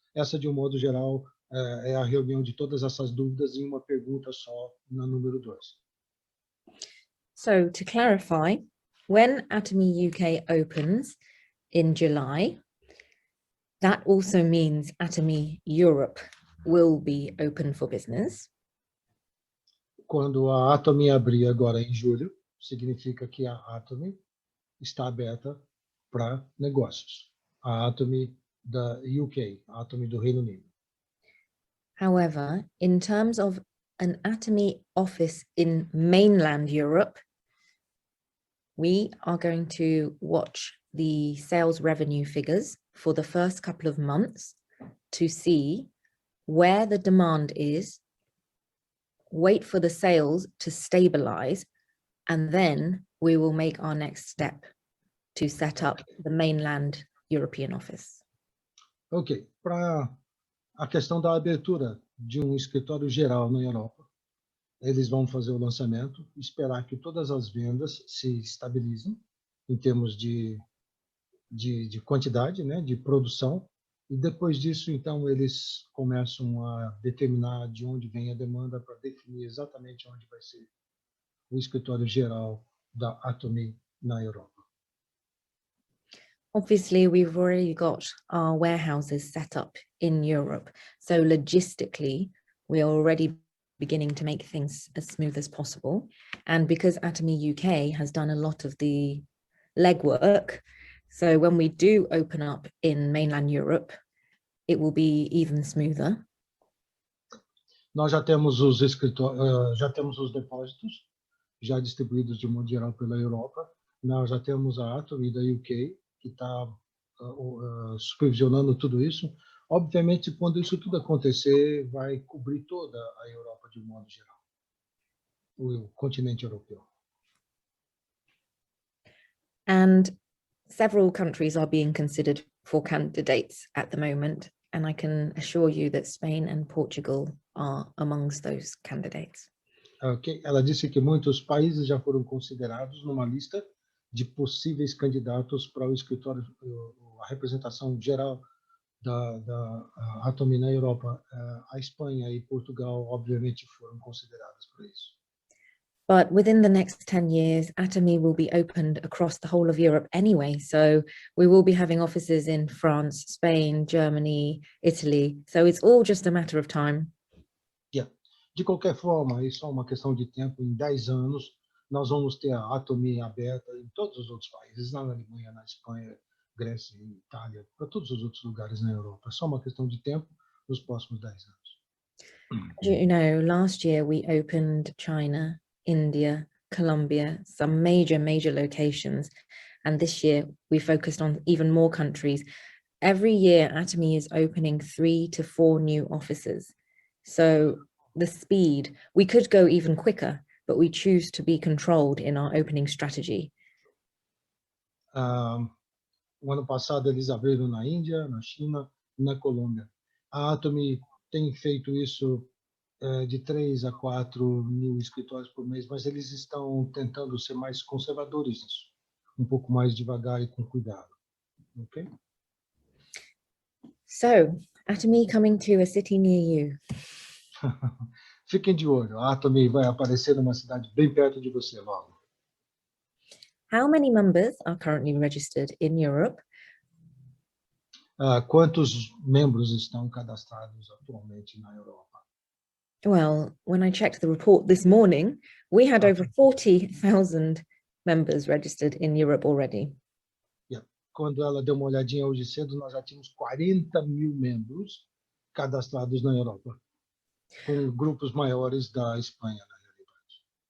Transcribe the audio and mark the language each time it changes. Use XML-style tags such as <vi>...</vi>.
<pt>Essa, de um modo geral, é a reunião de todas essas dúvidas em uma pergunta só, na número 2.</pt> <en>So to clarify, when Atomy UK opens in July, that also means Atomy Europe will be open for business.</en> <pt>Quando a Atomy abrir agora em julho, significa que a Atomy está aberta para negócios. A Atomy da UK, a Atomy do Reino Unido.</pt> <en>However, in terms of an Atomy office in mainland Europe, we are going to watch the sales revenue figures for the first couple of months to see where the demand is, wait for the sales to stabilize, and then we will make our next step to set up the mainland European office.</en> <pt>Ok, para a questão da abertura de escritório geral na Europa, eles vão fazer o lançamento, esperar que todas as vendas se estabilizem em termos de quantidade, né, de produção, e depois disso, então, eles começam a determinar de onde vem a demanda para definir exatamente onde vai ser o escritório geral da Atomy na Europa.</pt> <en>Obviously, we've already got our warehouses set up in Europe. So logistically, we are already beginning to make things as smooth as possible. And because Atomy UK has done a lot of the legwork, so when we do open up in mainland Europe, it will be even smoother.</en> <pt>Nós já temos os já temos os depósitos já distribuídos de modo geral pela Europa. Nós já temos a Atomy da UK que está supervisionando tudo isso. Obviamente, quando isso tudo acontecer, vai cobrir toda a Europa de modo geral, o continente europeu.</pt> <en>And several countries are being considered for candidates at the moment, and I can assure you that Spain and Portugal are amongst those candidates. Okay.</en> <pt>Ela disse que muitos países já foram considerados numa lista de possíveis candidatos para o escritório, a representação geral da Atomy na Europa. A Espanha e Portugal, obviamente, foram consideradas para isso.</pt> <en>But within the next 10 years, Atomy will be opened across the whole of Europe anyway. So we will be having offices in France, Spain, Germany, Italy. So it's all just a matter of time. Yeah.</en> <pt>De qualquer forma, isso é uma questão de tempo. Em 10 anos, nós vamos ter a Atomy aberta em todos os outros países, na Alemanha, na Espanha, Grécia e Itália, para todos os outros lugares na Europa. É só uma questão de tempo nos próximos 10 anos.</pt> <en>You know, last year we opened China, India, Colombia, some major locations. And this year we focused on even more countries. Every year Atomy is opening 3 to 4 new offices. So the speed, we could go even quicker, but we choose to be controlled in our opening strategy.</en> <pt>O ano passado eles abriram na Índia, na China e na Colômbia. A Atomy tem feito isso de 3 a 4 mil escritórios por mês, mas eles estão tentando ser mais conservadores nisso, um pouco mais devagar e com cuidado. Okay?</pt> <en>So, Atomy coming to a city near you.</en> <pt>Fiquem de olho, a Atomy vai aparecer numa cidade bem perto de você logo.</pt> <en>How many members are currently registered in Europe?</en> <pt>Quantos membros estão cadastrados atualmente na Europa?</pt> <en>Well, when I checked the report this morning, we had over 40,000 members registered in Europe already. Yeah.</en> <pt>Quando ela deu uma olhadinha hoje cedo, nós já tínhamos 40 mil membros cadastrados na Europa, com grupos maiores da Espanha, na realidade.</pt>